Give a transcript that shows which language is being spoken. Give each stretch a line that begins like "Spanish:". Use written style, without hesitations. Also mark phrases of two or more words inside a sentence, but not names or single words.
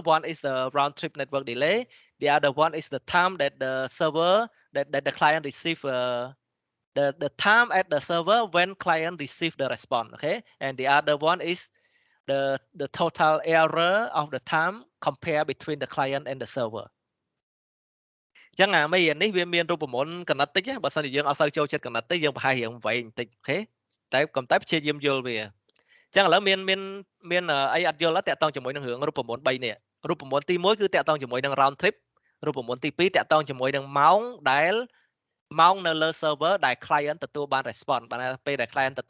English: One is the round trip network delay. The other one is the time that the server, that the client receive the time at the server when client receive the response. Okay, and the other one is the total error of the time compare between the client and the server.
Khmer: ចឹងអាមេរៀននេះវាមានរូបមន្តកណិតតិចបើសិនជាយើងអត់សូវចូលចិត្តកណិតទេយើងប្រហែលរៀងវែងបន្តិចអូខេតែកុំតែព្យាយាមយល់វា ចឹងឥឡូវមានអីអត់យល់តាក់ទងជាមួយនឹងរឿងរូបមន្ត3នេះ រូបមន្តទី1គឺតាក់ទងជាមួយនឹង
English: round trip
Khmer: រូបមន្តទី2តាក់ទងជាមួយនឹងម៉ោងនៅលើ server ដែល client ទទួលបាន response បានពេលដែល client ទទួល